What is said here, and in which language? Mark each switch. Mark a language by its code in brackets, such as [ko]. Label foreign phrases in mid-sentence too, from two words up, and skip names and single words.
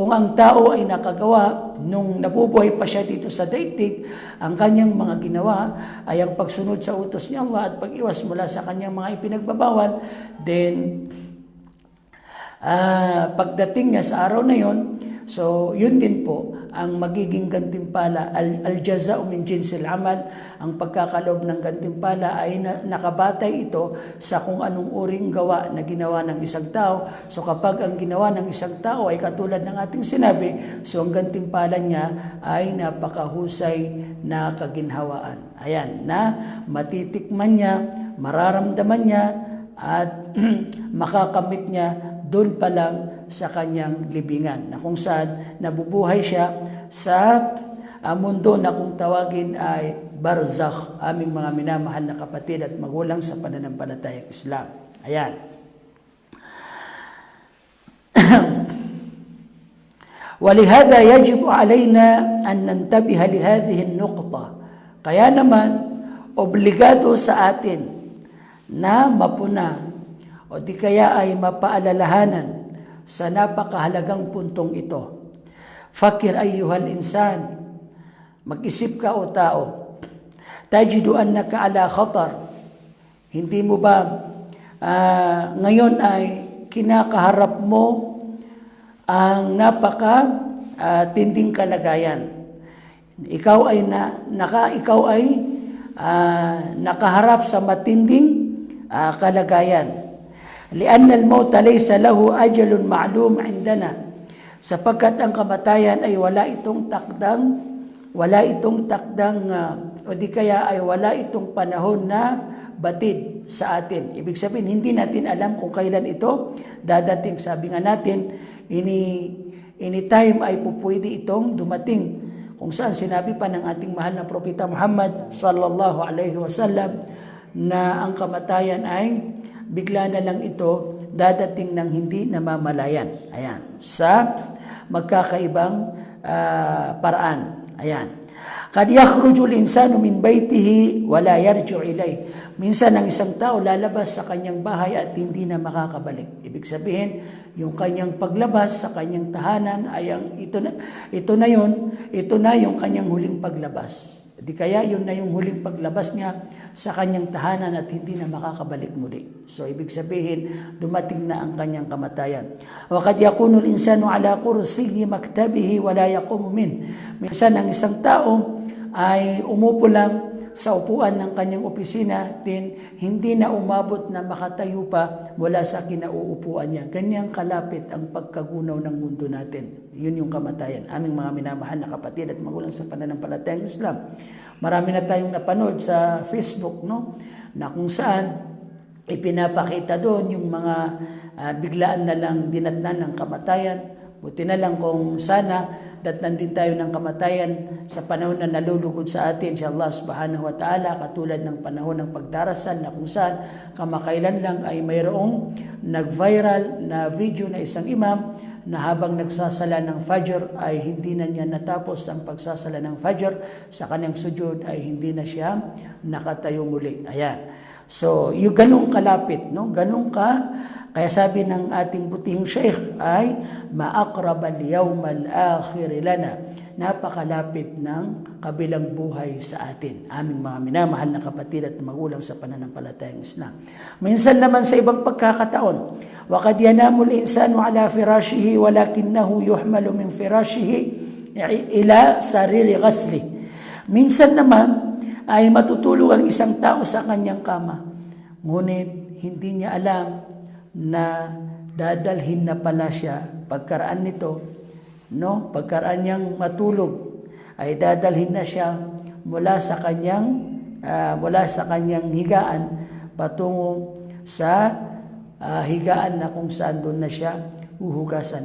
[tl] Kung ang tao ay nakagawa, nung nabubuhay pa siya dito sa daigdig, ang kanyang mga ginawa ay ang pagsunod sa utos ni Allah at pag-iwas mula sa kanyang mga ipinagbabawal, then pagdating niya sa araw na yon, so yun din po ang magiging gantimpala. [ar] الجزاء من جنس العمل, [tl] ang pagkakaloob ng gantimpala ay nakabatay ito sa kung anong uring gawa na ginawa ng isang tao. So kapag ang ginawa ng isang tao ay katulad ng ating sinabi, so ang gantimpala niya ay napakahusay na kaginhawaan. Ayan, na matitikman niya, mararamdaman niya, at makakamit niya doon pa lang sa kanyang libingan, na kung saan nabubuhay siya sa mundo na kung tawagin ay barzakh, aming mga minamahal na kapatid at magulang sa pananampalatayang Islam. Ayan. [ar] ولهذا يجب علينا أن ننتبه لهذه النقطة. [tl] Kaya naman, obligado sa atin na mapuna o di kaya ay mapaalalahanan sa napakahalagang puntong ito. [ar] فكر أيها الإنسان, [tl] mag-isip ka o tao, [ar] تجد أنك على خطر. [tl] Hindi mo ba ngayon ay kinakaharap mo ang tinding kalagayan? Ikaw ay nakaharap sa matinding kalagayan. [ar] لأن الموت ليس له أجل معلوم عندنا, [tl] sapagkat ang kamatayan ay wala itong takdang o di kaya ay wala itong panahon na batid sa atin. Ibig sabihin, hindi natin alam kung kailan ito dadating. Sabi nga natin, anytime ay pupwede itong dumating, kung saan sinabi pa ng ating mahal na propeta Muhammad [ar] صلى الله عليه وسلم [tl] na ang kamatayan ay bigla na lang ito dadating ng hindi namamalayan. Ayan. Sa magkakaibang paraan. Ayan. [ar] قد يخرج الإنسان من بيته ولا يرجع إلي. [tl] Minsan ang isang tao lalabas sa kanyang bahay at hindi na makakabalik. Ibig sabihin, yung kanyang paglabas sa kanyang tahanan ay ito na yung kanyang huling paglabas. Di kaya yun na yung huling paglabas niya sa kanyang tahanan at hindi na makakabalik muli. So ibig sabihin, dumating na ang kanyang kamatayan. [ar] وقد يكون الإنسان على كرسي مكتبه ولا يقوم من. [tl] Minsan ang isang tao ay umupo lang sa upuan ng kanyang opisina, din hindi na umabot na makatayo pa mula sa kinauupuan niya. Ganyang kalapit ang pagkagunaw ng mundo natin. Yun yung kamatayan. Aming mga minamahal na kapatid at magulang sa pananampalatayang Islam. Marami na tayong napanood sa Facebook, no? Na kung saan ipinapakita doon yung mga biglaan na lang dinatnan ng kamatayan. Buti na lang kung sana datnan din tayo ng kamatayan sa panahon na nalulugod sa atin si [ar] الله سبحانه وتعالى, [tl] katulad ng panahon ng pagdarasal na kung saan kamakailan lang ay mayroong nag-viral na video na isang imam na habang nagsasala ng Fajr ay hindi na niya natapos ang pagsasala ng Fajr, sa kanyang sujud ay hindi na siya nakatayo muli. Ayan. So, yung ganung kalapit, no? Ganung kaya sabi ng ating butihing sheikh ay [ar] ما أقرب اليوم الآخر لنا, [tl] napakalapit ng kabilang buhay sa atin, aming mga minamahal na kapatid at magulang sa pananampalatayang Islam. Minsan naman sa ibang pagkakataon, [ar] وقد ينام الإنسان على فراشه ولكنه يحمل من فراشه إلى سرير الغسل. [tl] Minsan naman ay matutulog ang isang tao sa kanyang kama, ngunit hindi niya alam na dadalhin na pala siya pagkaraan nito, no? Pagkaraan niyang matulog ay dadalhin na siya mula sa kanyang higaan patungo sa higaan na kung saan doon na siya uhugasan.